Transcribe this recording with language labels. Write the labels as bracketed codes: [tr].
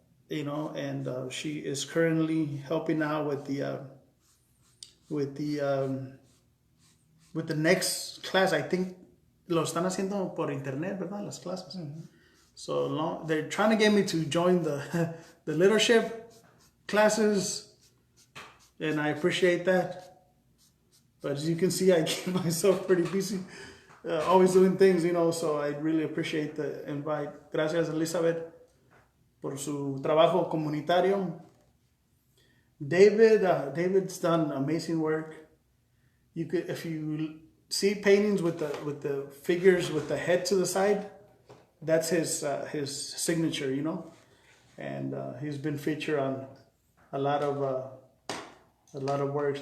[en] And she is currently helping out with the next class. I think [es] lo están haciendo por internet, ¿verdad? Las clases. Mm-hmm. [en] So they're trying to get me to join the leadership classes, and I appreciate that. But as you can see, I keep myself pretty busy, always doing things, so I really appreciate the invite. [es] Gracias, Elizabeth, por su trabajo comunitario. [en] David's done amazing work. If you see paintings with the figures with the head to the side, that's his signature, and he's been featured on a lot of works.